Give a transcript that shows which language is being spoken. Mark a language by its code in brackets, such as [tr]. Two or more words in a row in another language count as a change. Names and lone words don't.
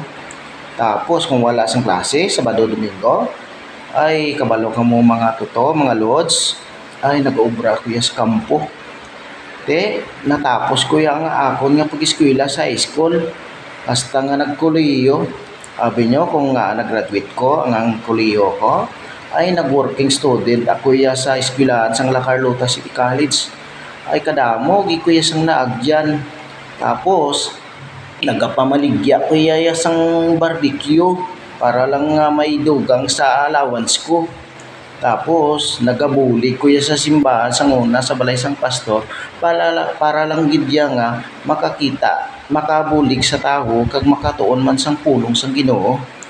[hil] Tapos kung wala sang klase, Sabado, Domingo, ay kabalo ka mo mga tuto, mga lods, ay nag-obra ko sa kampo. Natapos ko yung akon nga pag-eskwela sa high school. Hasta nga nagkuliyo. Sabi nyo kung nag-graduate ko, ang kuliyo ko, ay nag- [en] working student [hil] ako sa eskwelahan sang La Carlota City College. Ay kadamo, ko sang naagyan. Tapos, nagapamaligya ko sang barbecue para lang may dugang sa allowance ko. Tapos nagabuli ko sa simbahan sang una sa balay sang pastor para lang gidya nga makabulig sa taho kag makatuon man sang pulong sang Ginoo.